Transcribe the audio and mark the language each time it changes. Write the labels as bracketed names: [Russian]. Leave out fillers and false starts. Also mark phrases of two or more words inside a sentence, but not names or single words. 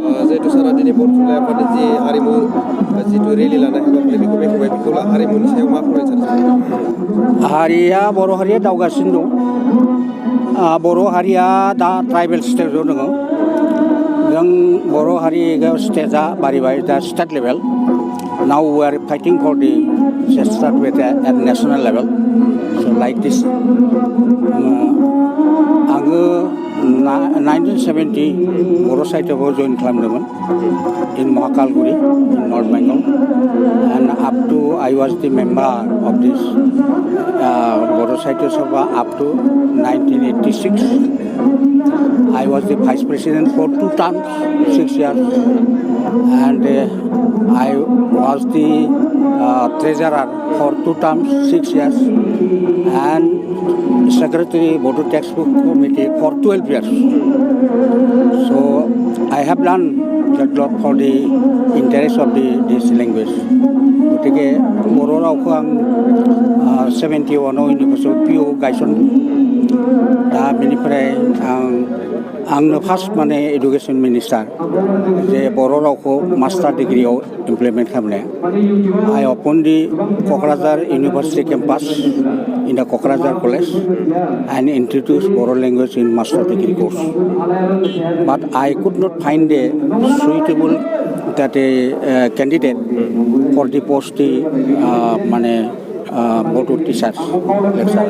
[Bodo] जिहेतु सारा दिनै बर' थुनलाइ आफादनि जि हारिमु जिथु रेलि लानाय हाबाफारि बेखौ बेखेवबाय बेखौ हारिमुनि सायाव मा फोरमायनो सानो? हारिया बर' हारिया दावगासिनो दं। बर' हारिया दा ट्राइबेल स्टेजाव दङ। जों बर' हारिया स्टेजा बारिबाय दा [English] state level. Now we are fighting for the start with at national level. So like this. [Bodo] आङो 1970 बर' साहित्यआव जइन खालामदोंमोन [English] in Mahakalguri in North Bengal, and up to I was the member of this Boro Sahitya Sabha up to 1986. I was the vice president for 2 terms, 6 years, and I was the treasurer for 2 terms, 6 years, and secretary Bodo Textbook Committee for 12 years. So I have done that lot for the interest of this language. [Bodo] गतिके बर' रावखौ आं 71आव इउनिभार्सिटियाव पिअ गायसनदों। दा बेनिफ्राय आंनो फार्स्ट माने [English] education minister [Bodo] जे बर' रावखौ मास्टार डिग्रियाव इमप्लिमेन्ट खालामनाया। [English] I opened the Kokrazar University campus in the Kokrazar College and introduced Boro language in master degree course. But I could not find a suitable candidate for the post Bodo teachers, lecturers.